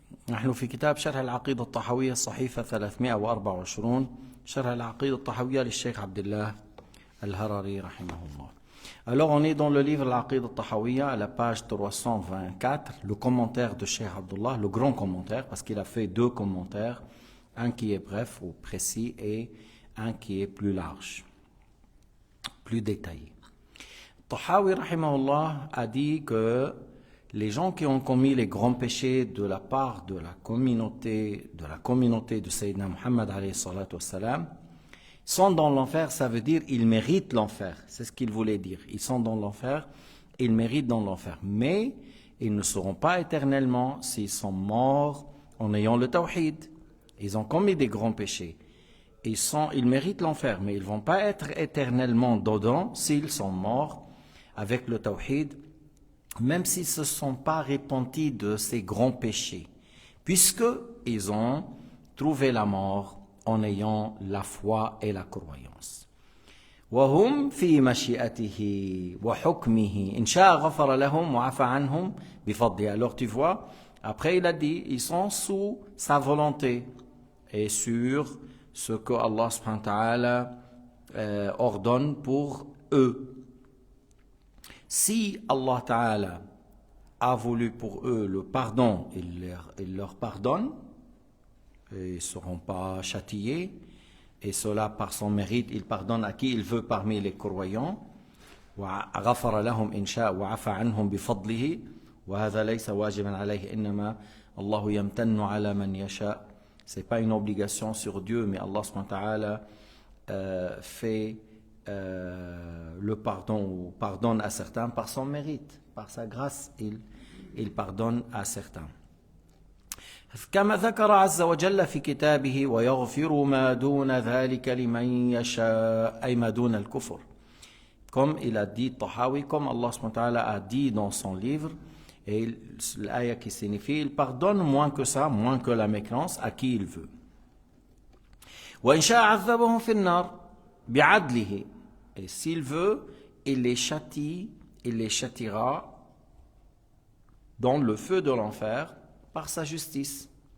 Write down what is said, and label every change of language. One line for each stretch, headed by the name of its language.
Arabic: نحن في كتاب شرح العقيدة الطحاوية الصحيفة 324 شرح العقيدة الطحاوية للشيخ عبد الله الهرري رحمه الله.
French: Alors on est dans le livre L'Aqid al-Tahawiyya à la page 324, le commentaire de Cheikh Abdullah, le grand commentaire, parce qu'il a fait deux commentaires, un qui est bref ou précis et un qui est plus large, plus détaillé. Tahawi rahimahullah a dit que les gens qui ont commis les grands péchés de la part de la communauté de Sayyidina Muhammad alayhi salatu wassalam sont dans l'enfer, ça veut dire ils méritent l'enfer. C'est ce qu'il voulait dire. Ils sont dans l'enfer, ils méritent dans l'enfer. Mais ils ne seront pas éternellement s'ils sont morts en ayant le tawhid. Ils ont commis des grands péchés. Ils méritent l'enfer, mais ils ne vont pas être éternellement dedans s'ils sont morts avec le tawhid, même s'ils ne se sont pas repentis de ces grands péchés, puisqu'ils ont trouvé la mort en ayant la foi et la croyance.
Arabic: وهم في مشيئته وحكمه إن شاء غفر لهم وعفى عنهم بفضله.
French: Alors tu vois, après il a dit, ils sont sous sa volonté et sur ce que Allah subhanahu wa ta'ala ordonne pour eux. Si Allah ta'ala a voulu pour eux le pardon, il leur pardonne, ils ne seront pas châtiés, et cela par son mérite, il pardonne à qui il veut parmi les croyants.
Arabic: وغفر لهم إن شاء وعفى عنهم بفضله وهذا ليس واجبا عليه إنما الله يمتن على من يشاء.
French: C'est pas une obligation sur Dieu, mais Allah subhanahu wa ta'ala fait le pardon ou pardonne à certains par son mérite, par sa grâce, il pardonne à certains.
Arabic: كما ذكر عز وجل في كتابه ويغفر ما دون ذلك لمن يشاء أي ما دون الكفر.
French: Comme il a dit Tahawi, comme Allah subhanahu wa ta'ala a dit dans son livre, et l'aya qui signifie il pardonne moins que ça, moins que la mécréance à qui il veut.
Arabic: وإن شاء عذبهم في النار بعدله.
French: Et s'il veut, il les châtiera dans le feu de l'enfer par sa justice.